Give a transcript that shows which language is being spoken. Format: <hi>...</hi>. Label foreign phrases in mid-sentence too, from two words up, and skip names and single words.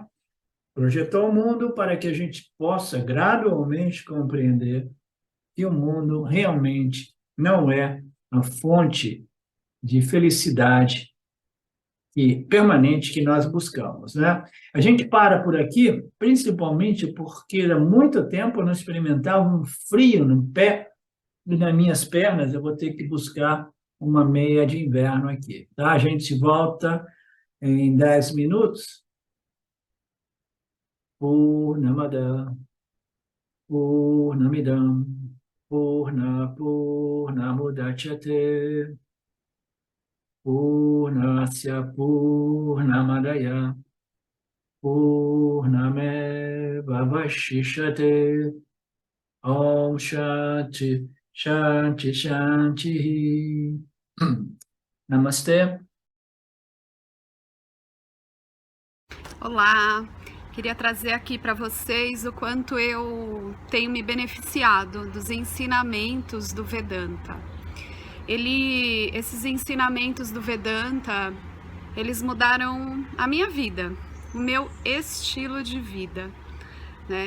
<pt>Projetou o mundo para que a gente possa gradualmente compreender que o mundo realmente não é a fonte de felicidade permanente que nós buscamos, né? A gente para por aqui, principalmente porque há muito tempo eu não experimentava um frio no pé e nas minhas pernas. Eu vou ter que buscar uma meia de inverno aqui, tá? A gente volta em 10 minutos.</pt> <sa>पूर्णमदः पूर्णमिदम् पूर्णमुदच्यते पूर्णस्य पूर्णमादाय पूर्णमेव वशिष्यते. ओम् शान्तिः शान्तिः शान्तिः.</sa> <pt>Namastê. Olá, queria trazer aqui para vocês o quanto eu tenho me beneficiado dos ensinamentos do Vedanta. Esses ensinamentos do Vedanta, eles mudaram a minha vida, o meu estilo de vida, né?</pt>